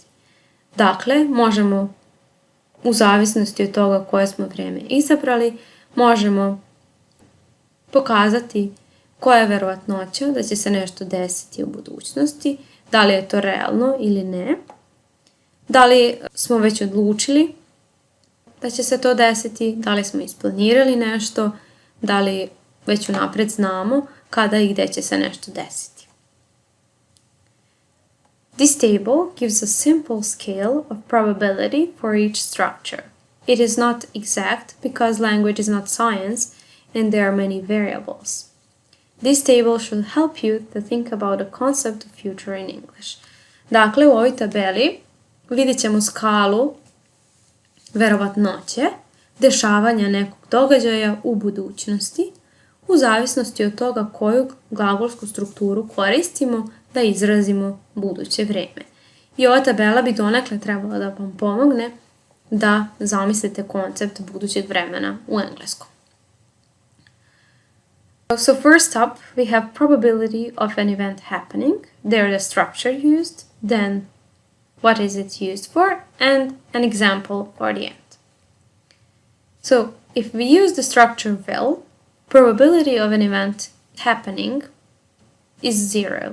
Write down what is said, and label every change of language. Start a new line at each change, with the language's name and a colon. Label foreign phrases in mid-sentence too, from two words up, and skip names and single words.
Bosnian: Dakle, možemo, u zavisnosti od toga koje smo vrijeme izabrali, možemo pokazati koja je vjerovatnoća da će se nešto desiti u budućnosti, da li je to realno ili ne, da li smo već odlučili da će se to desiti, da li smo isplanirali nešto, da li već unaprijed znamo kada i gdje će se nešto desiti.
English: This table gives a simple scale of probability for each structure. It is not exact because language is not science and there are many variables. This table should help you to think about the concept of future in English.
Bosnian: Dakle, u ovoj tabeli vidjet ćemo skalu verovatnoće dešavanja nekog događaja u budućnosti u zavisnosti od toga koju glagolsku strukturu koristimo da izrazimo buduće vrijeme. I ova tabela bi donekle trebala da vam pomogne da zamislite koncept budućeg vremena u engleskom.
English: So first up, we have probability of an event happening, there the structure used, then what is it used for, and an example for the end. So if we use the structure will, probability of an event happening is 0.